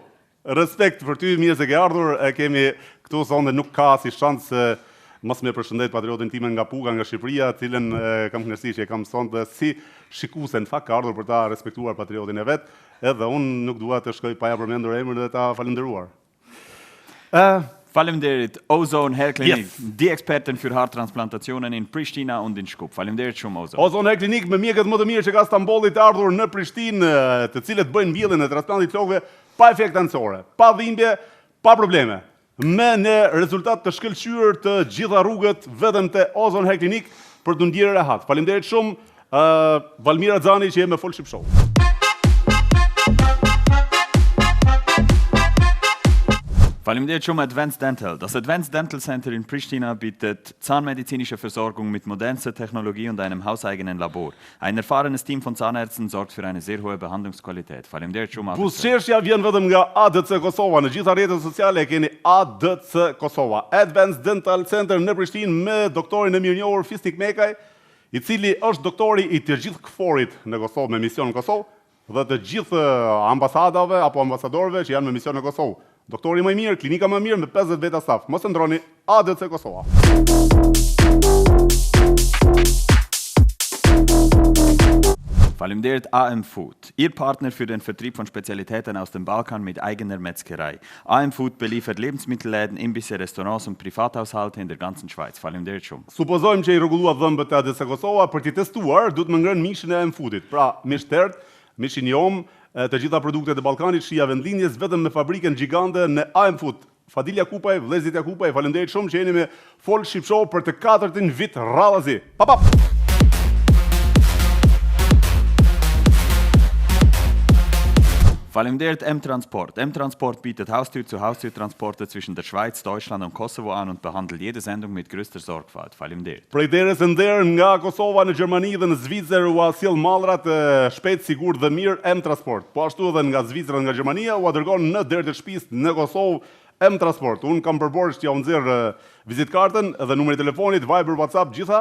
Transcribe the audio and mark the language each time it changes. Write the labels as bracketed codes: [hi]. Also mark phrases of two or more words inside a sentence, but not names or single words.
[sq] Respekt për ty, mirë se ke ardhur, kemi këtu sonde nuk ka si shansë mos me përshëndet patriotin time nga Puga, nga Shqipëria, cilën kam kënaqësi që e kam sonde si shikuese, në fakt ka ardhur për ta respektuar patriotin e vet, edhe unë nuk dua të shkoj pa ja përmendur emrin dhe ta falendëruar. Faleminderit Ozone Hair Clinic, [en] Yes. [de] die Experten für Haartransplantationen in Pristina und in Shkup. [sq] Faleminderit shumë Ozone. Ozone Hair Clinic me mjekët më të mirë që ka Stambolli të ardhur në Prishtinë, të cilët bëjnë mbjelljen e transplantit flokëve pa efekt anësore, pa dhimbje, pa probleme. Me në rezultat të shkëlqyer të gjitha rrugët vetëm te Ozone Hair Clinic për të ndjerë rehat. Faleminderit shumë Valmira Xhani që je me Folship Show. Faleminderit schon Advanced Dental. [de] Das Advanced Dental Center in Pristina bietet zahnmedizinische Versorgung mit modernster Technologie und einem hauseigenen Labor. Ein erfahrenes Team von Zahnärzten sorgt für eine sehr hohe Behandlungsqualität. [sq] Faleminderit shumë. Buzëqeshja vjen vetëm nga ADC Kosova. Në gjitha rrjetet sociale e keni ADC Kosova. Advanced Dental Center në Prishtinë me doktorin e mirënjohur Fisnik Mekaj, i cili është doktori i të gjithë KFOR-it në Kosovë me mision në Kosovë dhe të gjithë ambasadave apo ambasadorëve që janë me mision në Kosovë. Doktori më i mirë, klinika më e mirë me 50 veta staf. Mos e ndroni, ADC Kosova. [de] Faleminderit AM Food, Ihr Partner für den Vertrieb von Spezialitäten aus dem Balkan mit eigener Metzgerei. AM Food beliefert Lebensmittelläden, Imbisse, Restaurants und Privathaushalte in der ganzen Schweiz. [sq] Faleminderit shumë. Supozojmë që i rregullua dhëmbët e ADC Kosova, për t'i testuar, duhet më ngrënë mishin e AM Foodit. Pra, mish tert, mishin jom, të gjitha produktet e Ballkanit, shija vendlinjes vetëm me fabrikën gjigante në AM Food. Fadil Jakupaj, vëllezrit Jakupaj, faleminderit shumë që jeni me Folship Show për të 4-ën vit radhazi. Pa! Faleminderit M-Transport. [de] M-Transport bietet Haustür-zu-Haustür-Transporte zwischen der Schweiz, Deutschland und Kosovo an und behandelt jede Sendung mit größter Sorgfalt. [sq] Faleminderit. Prej derës e nder nga Kosova në Gjermani dhe në Zvicër u sjell mallrat shpejt, sigurt dhe mirë M-Transport. Po ashtu edhe nga Zvicra nga Gjermania u dërgon në derë të shtëpisë në Kosovë M-Transport. Unë kam përborë që t'ja u nxjerr vizitkartën dhe numrin e telefonit, Viber, WhatsApp, gjitha.